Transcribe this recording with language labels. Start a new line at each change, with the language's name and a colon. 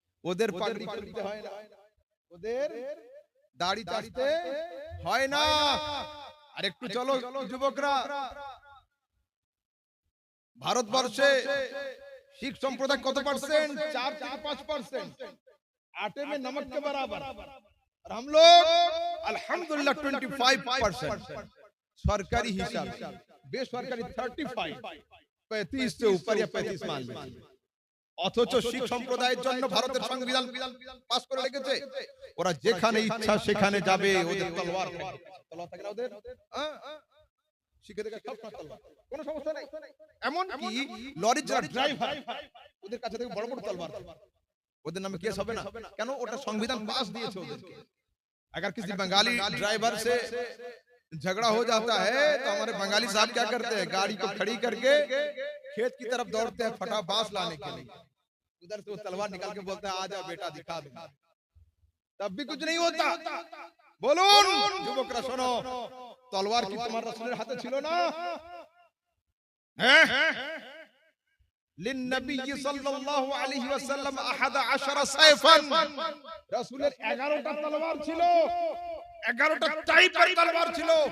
Bangla: ওদের পাগড়ি করতে হয় না, ওদের দাড়ি কাটতে হয় না। আর একটু চলো যুবকরা, ভারতবর্ষে শিখ সম্প্রদায় কত পার্সেন্ট? 4 থেকে 5%।
Hindi: आटे में नमक के बराबर, और हम लोग अल्हम्दुलिल्लाह 25%। सरकारी हिसाब, बेसरकारी 35, 35 से ऊपर या 35 मान लीजिए।
Bangla: অথচ শিখ সম্প্রদায়ের জন্য ভারতের সংবিধান পাস করে রেখেছে, ওরা যেখানে ইচ্ছা সেখানে যাবে, ওদের তলোয়ার থাকে না ওদের, শিখেদের কাছে সব তলোয়ার, কোনো সমস্যা নাই। এমন কি লরির যারা ড্রাইভার ওদের কাছে থেকে বড় বড় তলোয়ার, ওদের নামে কেস হবে না কেন? ওটা সংবিধান পাস দিয়েছে ওদেরকে।
Hindi: अगर किसी बंगाली ड्राइवर से झगड़ा हो जाता है तो हमारे बंगाली साहब क्या करते हैं, गाड़ी को खड़ी करके खेत की तरफ दौड़ते हैं फटा बांस लाने के लिए, उधर से वो तलवार निकाल के बोलते हैं आ जा बेटा दिखा दूंगा, तब भी कुछ नहीं होता।
Bangla: बोलून যুবকরা শোনো, তলোয়ার কি তোমার রাসূলের হাতে ছিল না? হ্যাঁ, লিন্নবী সাল্লাল্লাহু আলাইহি ওয়াসাল্লাম 11 সাইফান, রাসূলের 11টা তলোয়ার ছিল, 11টা টাইপের তলোয়ার ছিল।